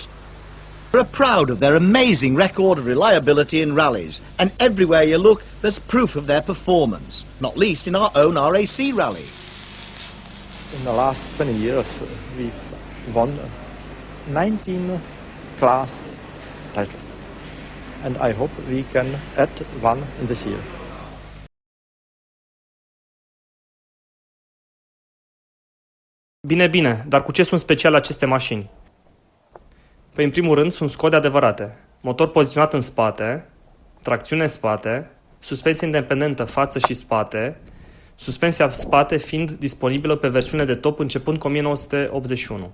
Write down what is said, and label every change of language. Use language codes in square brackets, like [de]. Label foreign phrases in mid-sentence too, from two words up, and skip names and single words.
[en] They are proud of their amazing record of reliability in rallies, and everywhere you look, there's proof of their performance, not least in our own RAC rally. In the last 20 years, we've won 19 class titles, and I hope we can add one in this year. [ro] Bine, dar cu ce sunt speciale aceste mașini? Păi, în primul rând, sunt Skode adevărate. Motor poziționat în spate, tracțiune în spate, suspensie independentă față și spate, suspensia spate fiind disponibilă pe versiune de top începând cu 1981.